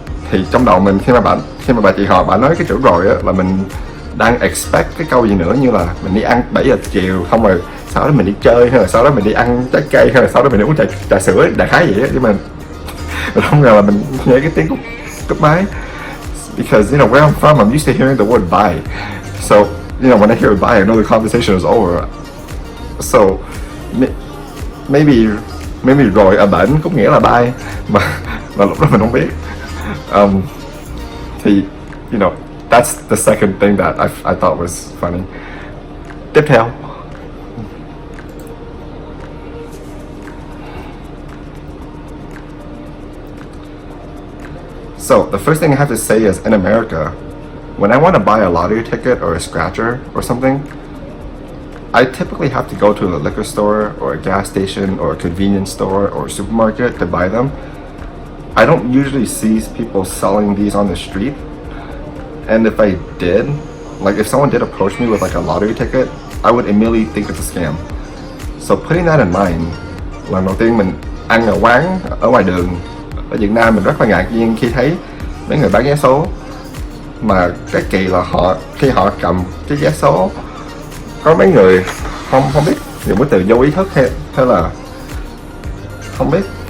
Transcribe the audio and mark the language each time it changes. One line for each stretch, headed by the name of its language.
Vietnamese: Thì trong đầu mình khi mà bà chị họ bà nói cái chữ rồi á là mình đang expect cái câu gì nữa, như là mình đi ăn 7 giờ chiều, không rồi sau đó mình đi chơi, hay là sau đó mình đi ăn trái cây, hay là sau đó mình đi uống trà sữa, đại khái vậy á. Nhưng mà mình không ngờ là mình nghe cái tiếng cúp máy.
English: Because where I'm from, I'm used to hearing the word bye. So when I hear bye, I know the conversation is over. So maybe
Vietnamese: rồi ở bển cũng nghĩa là bye, mà lúc đó mình không biết.
English: Thì that's the second thing that I thought was funny.
Vietnamese: Tiếp theo,
English: so the first thing I have to say is, in America, when I want to buy a lottery ticket or a scratcher or something, I typically have to go to a liquor store or a gas station or a convenience store or a supermarket to buy them. I don't usually see people selling these on the street. And if I did, like if someone did approach me with like a lottery ticket, I would immediately think it's a scam. So putting that in mind,
Vietnamese: lần đầu tiên mình ăn ở quán ở ngoài đường ở Việt Nam, mình rất là ngạc nhiên khi thấy mấy người bán vé số. Mà cái kỳ là khi họ cầm cái vé số, có mấy người không biết dùng cái từ vô ý thức hay là không biết